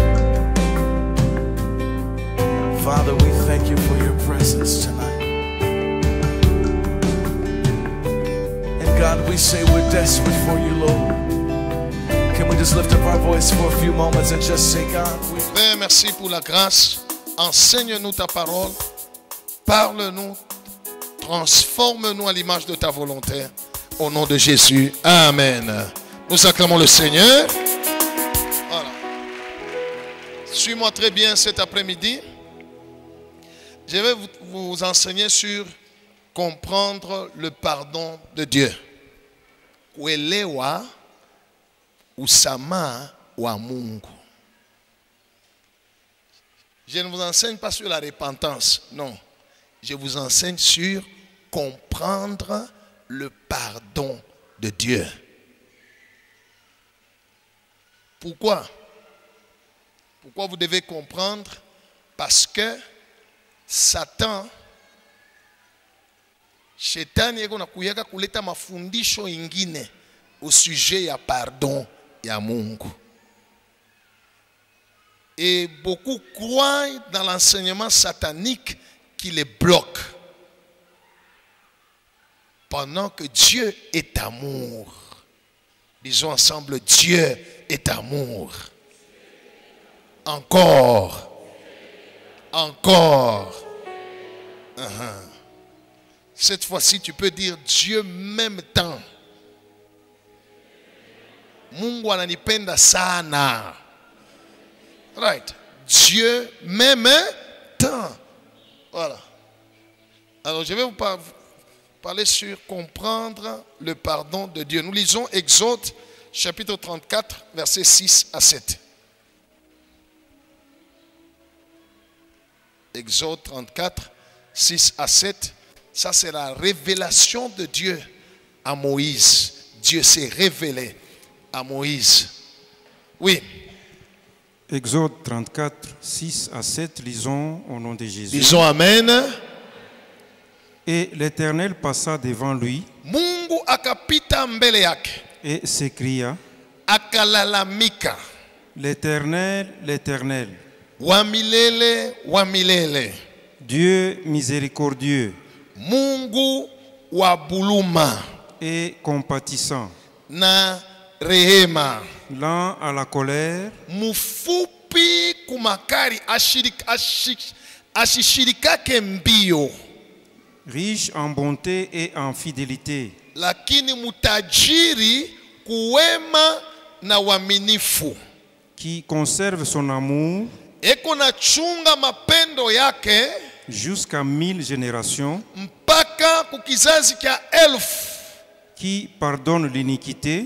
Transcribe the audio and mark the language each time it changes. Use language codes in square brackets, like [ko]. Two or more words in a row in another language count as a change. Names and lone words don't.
[en] Father, we thank you for your presence tonight. And God, we say we're desperate for you, Lord. Can we just lift up our voice for a few moments and just say, God, [fr] Père, merci pour la grâce. Enseigne-nous ta parole. Parle-nous. Transforme-nous à l'image de ta volonté. Au nom de Jésus. Amen. Nous acclamons le Seigneur. Voilà. Suis-moi très bien cet après-midi. Je vais vous enseigner sur comprendre le pardon de Dieu. [sw] Kuelewa usamaha wa Mungu. [fr] Je ne vous enseigne pas sur la repentance, non. Je vous enseigne sur comprendre le pardon de Dieu. Pourquoi? Pourquoi vous devez comprendre? Parce que Satan, [sw] Shetani yeko na kuyaka kuleta mafundisho ingine [fr] au sujet [sw] ya pardon ya Mungu. [fr] Et beaucoup croient dans l'enseignement satanique qui les bloque. Pendant que Dieu est amour. Disons ensemble, Dieu est amour. Encore. Encore. Cette fois-ci, tu peux dire Dieu m'aime tant. [sw] Mungu ananipenda sana. [en] Right. [fr] Dieu m'aime tant. Voilà. Alors, je vais vous parler sur comprendre le pardon de Dieu. Nous lisons Exode chapitre 34, versets 6 à 7. Exode 34, 6 à 7. Ça, c'est la révélation de Dieu à Moïse. Dieu s'est révélé à Moïse. Oui. Exode 34, 6 à 7, lisons au nom de Jésus. Disons Amen. Et l'Éternel passa devant lui [sw] Mungu akapita mbele yake [fr] et s'écria, [sw] akalalamika, [fr] l'Éternel, l'Éternel, [sw] wa milele, [fr] Dieu miséricordieux, [sw] Mungu wa buluma [fr] et compatissant, [sw] na rehema, [fr] lent à la colère, [sw] mufupi kumakari, ashishirikake mbio, [fr] riche en bonté et en fidélité, [sw] lakini mutajiri kuwema na waminifu, [fr] qui conserve son amour [sw] eko na chunga mapendo yake [fr] jusqu'à 1000 générations, [sw] mpaka kukizazi kya 1000, [fr] qui pardonne l'iniquité,